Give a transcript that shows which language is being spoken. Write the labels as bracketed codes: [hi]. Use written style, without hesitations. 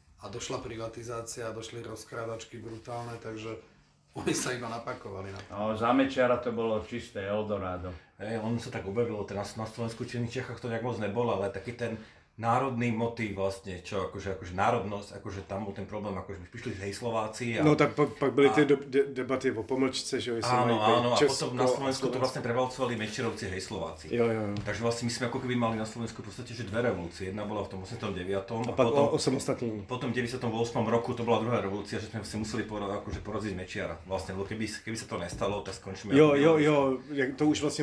[sk] A došla privatizácia, došli rozkrádačky brutálne, takže oni sa iba napakovali na to. No, za Mečiara to bolo čisté Eldorado. On sa tak objavilo, teraz na Slovensku či v Čechách to nejak moc nebolo, ale taký ten národný motív vlastne, čo akože národnosť, akože tam bol ten problém, akože prišli hej Slováci a... [cs] No tak pak byly ty debaty o pomlčce, že jo, [sk] áno, a potom na Slovensku to vlastne prevalcovali Mečiarovci hej Slováci. [cs] Jo. [sk] Takže vlastne my sme ako keby mali na Slovensku v podstate, že dve revolúcie. Jedna bola v tom 89. [cs] A pak o samostatnení. [sk] Potom v 98. roku to bola druhá revolúcia, že sme si museli akože poraziť Mečiara. Vlastne, lebo keby sa to nestalo, tak skončíme... [cs] Jo, to už vlastne